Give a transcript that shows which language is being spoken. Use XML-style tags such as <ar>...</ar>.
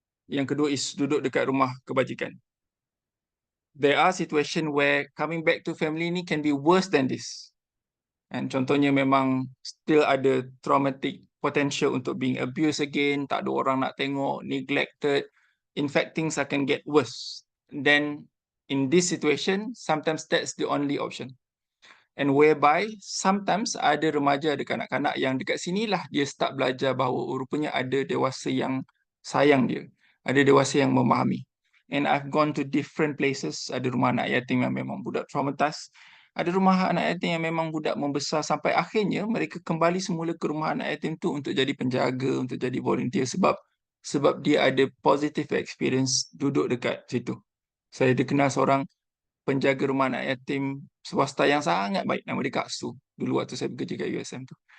<ms>Yang kedua is duduk dekat rumah kebajikan.</ms> <en>There are situation where coming back to family ni can be worse than this.</en> <ms>And contohnya memang still ada traumatic potential untuk</ms> <en>being abused again,</en> <ms>tak ada orang nak tengok, neglected.</ms> <en>In fact, things akan get worse. Then in this situation, sometimes that's the only option.</en> <ms>And whereby sometimes ada remaja, ada kanak-kanak yang dekat sinilah dia start belajar bahawa rupanya ada dewasa yang sayang dia. Ada dewasa yang memahami.</ms> <en>And I've gone to different places.</en> <ms>Ada rumah anak yatim yang memang budak traumatized. Ada rumah anak yatim yang memang budak membesar sampai akhirnya mereka kembali semula ke rumah anak yatim tu untuk jadi penjaga, untuk jadi volunteer sebab dia ada positive experience duduk dekat situ. Saya ada kenal seorang penjaga rumah anak yatim swasta yang sangat baik, nama dia Kak Su, dulu waktu saya bekerja kat USM tu.</ms>